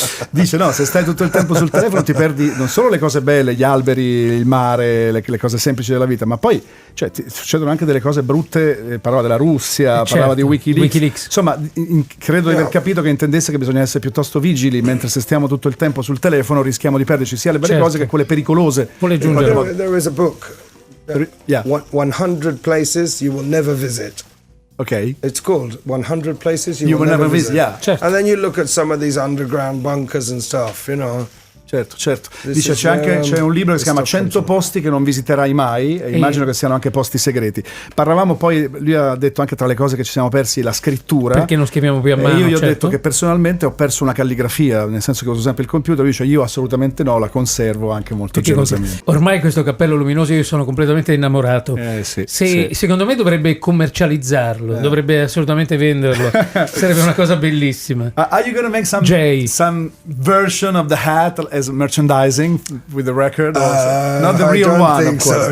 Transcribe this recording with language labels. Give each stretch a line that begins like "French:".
Italian: Dice no, se stai tutto il tempo sul telefono ti perdi non solo le cose belle, gli alberi, il mare, le cose semplici della vita, ma poi succedono anche delle cose brutte. Parlava della Russia, parlava di Wikileaks. Insomma, credo di aver capito che intendesse che bisogna essere piuttosto vigili, mentre se stiamo tutto il tempo sul telefono rischiamo di perderci sia le belle cose che quelle pericolose.
English: There is a book, 100 places you will never visit. Okay. It's called 100 Places You Will Never Visit. Yeah.
Italian: Certo.
English: And then you look at some of these underground bunkers and stuff, you know,
Italian: Certo. Dice c'è un libro che si chiama 100 posti che non visiterai mai, e immagino che siano anche posti segreti. Parlavamo poi, lui ha detto anche tra le cose che ci siamo persi la scrittura. Perché non scriviamo più a mano? Io gli ho detto che personalmente ho perso una calligrafia, nel senso che uso sempre il computer. Lui dice io assolutamente no, la conservo anche molto gelosamente. Ormai questo cappello luminoso io sono completamente innamorato. Secondo me dovrebbe commercializzarlo, dovrebbe assolutamente venderlo. Sarebbe una cosa bellissima. Are you gonna make some version of the hat as merchandising with the record? Not the real one, of course.